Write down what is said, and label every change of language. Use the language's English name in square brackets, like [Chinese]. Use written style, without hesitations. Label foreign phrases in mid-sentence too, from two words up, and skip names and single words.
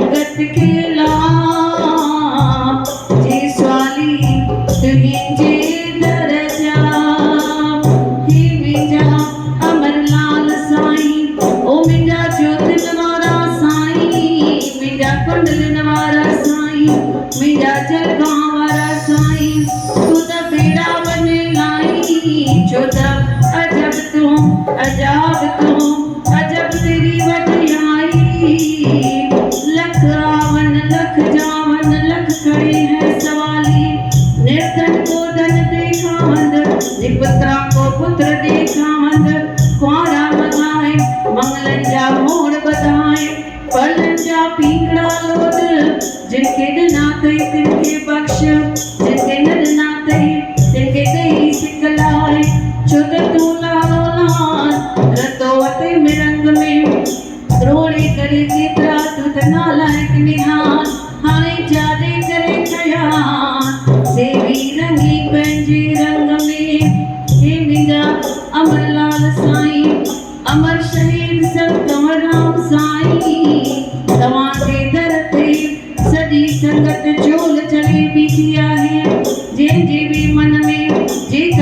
[Sindhi] जगत खेला जे स्वाली तुंहिंजे दर जा हे मुंहिंजा अमरलाल साईं ओ मुंहिंजा ज्योतिन वारा साईं मुंहिंजा कुंडलिन वारा साईं मुंहिंजा जलगां वारा साईं तूं त बेड़ा बने लाई छो त अजब तूं अजाब तूं अजब तेरी वॾियाई लख आवन लख जावन लख खड़े हैं सवाली निर्धन को धन देखावंद निपुत्रा को पुत्र देखावंद कुंवारा मधाए मंगलन जा मोड़ बधाए पलन जा पींगड़ा लोद जिनके ॾिना अथई तिनके बख्श जिनके न ॾिना अथई तिनके ॾेई सिखलाए छो त तूं लालो लाल रतो अथई मिरंग में रोड़े करे केतिरा तूं त नालायक निहाल हाणे जाॾे करे खयाल सेवी रंगी पंहिंजे रंग में हे मुंहिंजा अमरलाल साईं अमर शहीद संत कंवरराम साईं तव्हांजे दर ते सॼी संगत झोल चढ़े बीठी आहे जंहिंजे बि मन में जेका